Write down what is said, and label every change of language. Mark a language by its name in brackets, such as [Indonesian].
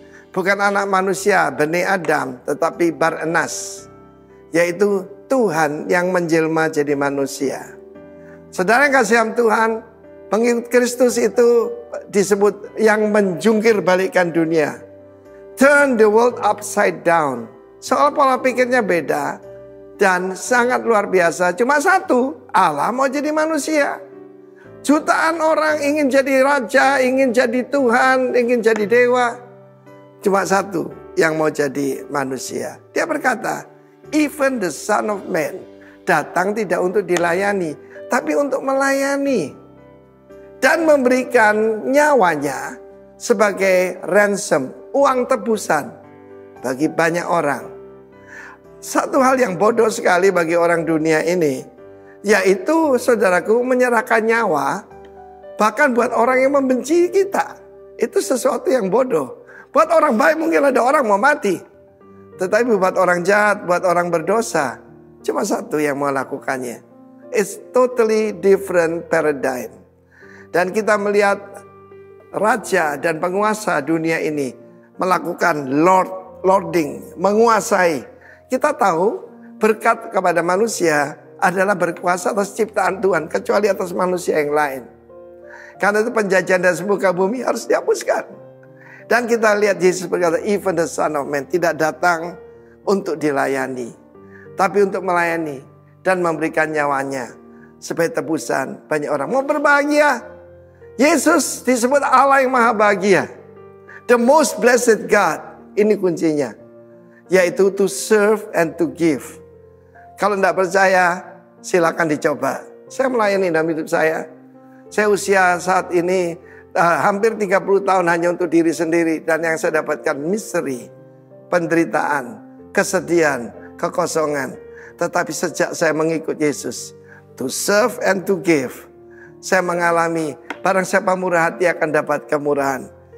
[Indonesian] Bukan anak manusia, Bani Adam, tetapi Bar-Enas. Yaitu Tuhan yang menjelma jadi manusia. Saudara yang kasih Tuhan, pengikut Kristus itu disebut yang menjungkir balikkan dunia. [English] Turn the world upside down. [Indonesian] Soal pola pikirnya beda dan sangat luar biasa. Cuma satu, Allah mau jadi manusia. Jutaan orang ingin jadi raja, ingin jadi Tuhan, ingin jadi dewa. Cuma satu yang mau jadi manusia. Dia berkata, [English] even the Son of Man [Indonesian] datang tidak untuk dilayani, tapi untuk melayani. Dan memberikan nyawanya sebagai ransom, uang tebusan bagi banyak orang. Satu hal yang bodoh sekali bagi orang dunia ini, yaitu saudaraku menyerahkan nyawa bahkan buat orang yang membenci kita. Itu sesuatu yang bodoh. Buat orang baik mungkin ada orang mau mati, tetapi buat orang jahat, buat orang berdosa, cuma satu yang mau lakukannya. [English] It's totally different paradigm. [Indonesian] Dan kita melihat raja dan penguasa dunia ini melakukan lording, menguasai. Kita tahu berkat kepada manusia adalah berkuasa atas ciptaan Tuhan, kecuali atas manusia yang lain. Karena itu penjajahan dan semuka bumi harus dihapuskan. Dan kita lihat Yesus berkata, [English] even the Son of Man [Indonesian] tidak datang untuk dilayani, tapi untuk melayani dan memberikan nyawanya sebagai tebusan banyak orang. Mau berbahagia, Yesus disebut Allah yang maha bahagia. [English] The most blessed God. [Indonesian] Ini kuncinya. Yaitu [English] to serve and to give. [Indonesian] Kalau tidak percaya, silakan dicoba. Saya melayani dalam hidup saya. Saya usia saat ini hampir 30 tahun hanya untuk diri sendiri. Dan yang saya dapatkan misteri, penderitaan, kesedihan, kekosongan. Tetapi sejak saya mengikut Yesus, [English] to serve and to give, [Indonesian] saya mengalami barang siapa murah hati akan dapat kemurahan.